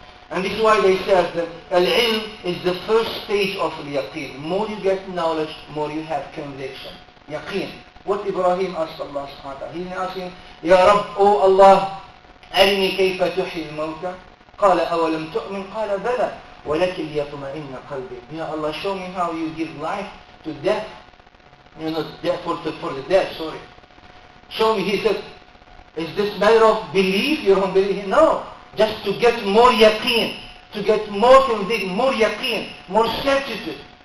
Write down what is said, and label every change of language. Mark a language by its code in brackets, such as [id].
[en] And this is why they said that al-ilm is the first stage of al-yaqeen. More you get knowledge, more you have conviction. Yaqeen. What Ibrahim asked Allah subhanahu wa ta'ala. He didn't ask him, Ya Rabb, oh Allah, [ar] أرني كيف تحيي الموتى. قال أولم تؤمن قال بلى ولكن ليطمئن قلبي. [en] Ya Allah, show me how you give life to death. Death for the dead, sorry. Show me. He said, is this matter of belief? You don't believe? No. Just to get more yaqeen, to get more conviction, more yaqeen, more certitude.